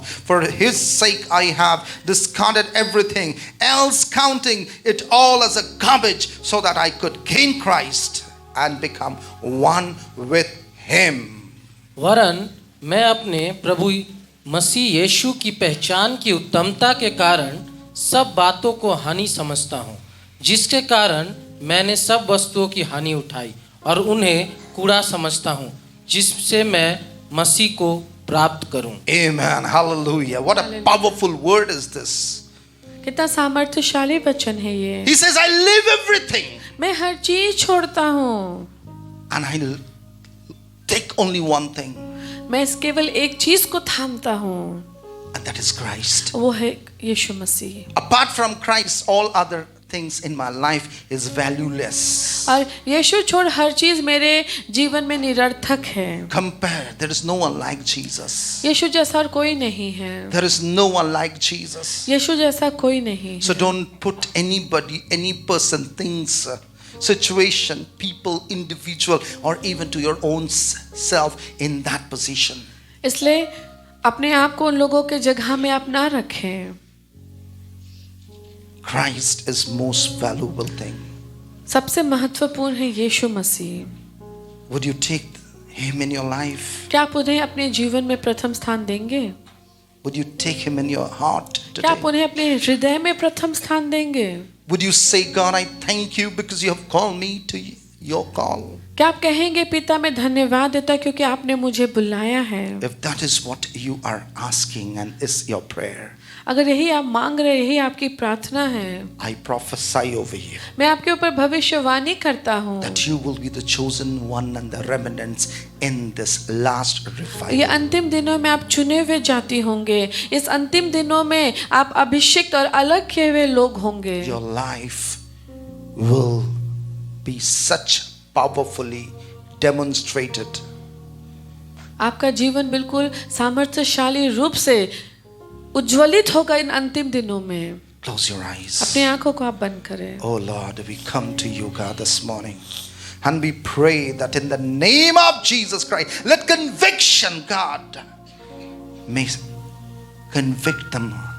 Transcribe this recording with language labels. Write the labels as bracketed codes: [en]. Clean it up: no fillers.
[en] For his sake I have discarded everything else, counting it all as a garbage, so that I could gain Christ and become one with him. [hi] वरन मैं अपने प्रभु मसीह यीशु की पहचान की उत्तमता के कारण सब बातों को हानि समझता हूँ, जिसके कारण मैंने सब वस्तुओं की हानि उठाई और उन्हें कूड़ा समझता हूँ, जिससे मैं मसीह को प्राप्त करूं। [en] Amen. Hallelujah. What a powerful word is this. [hi] कितना सामर्थ्यशाली वचन है ये। [en] He says, I leave everything [hi] मैं हर चीज छोड़ता हूँ [en] and I take only one thing [hi] मैं केवल एक चीज को थामता हूँ [en] and that is Christ. [hi] वो है यीशु मसीह। [en] Apart from Christ, all other things in my life is valueless. [hi] और यीशु छोड़ हर चीज मेरे जीवन में निरर्थक है। [en] Compare, there is no one like Jesus. [hi] यीशु जैसा और कोई नहीं है। [en] There is no one like Jesus. [hi] यीशु जैसा कोई नहीं [en] So [hi] है। [en] don't put anybody, any person, things, situation, people, individual, or even to your own self in that position. [hi] इसलिए अपने आप को उन लोगों के जगह में आप ना रखें। [en] Christ is most valuable thing. [hi] सबसे महत्वपूर्ण है यीशु मसीह। [en] Would you take him in your life? [hi] क्या आप उन्हें अपने जीवन में प्रथम स्थान देंगे? [en] Would you take him in your heart [hi] क्या आप [en] today? [hi] उन्हें अपने हृदय में प्रथम स्थान देंगे? [en] Would you say, God, I thank you because you have called me to your call? [hi] क्या आप कहेंगे पिता मैं धन्यवाद देता क्योंकि आपने मुझे बुलाया है? [en] If that is what you are asking and is your prayer, [hi] अगर यही आप मांग रहे, यही आपकी प्रार्थना है, [en] I prophesy over you [hi] मैं आपके ऊपर भविष्यवाणी करता हूँ [en] that you will be the chosen one and the remnants in this last [hi] ये [en] revival. [hi] अंतिम दिनों में आप चुने हुए जाति होंगे। इस अंतिम दिनों में आप अभिषिक्त और अलग किए हुए लोग होंगे। [en] Your life will be such powerfully demonstrated. [hi] आपका जीवन बिल्कुल सामर्थ्यशाली रूप से उज्ज्वलित होगा इन अंतिम दिनों में। [en] Close your eyes. [hi] अपनी आंखों को आप बंद करें। [en] Oh Lord, we come to you, God, this morning. And we pray that in the name of Jesus Christ, let conviction, God, may convict them.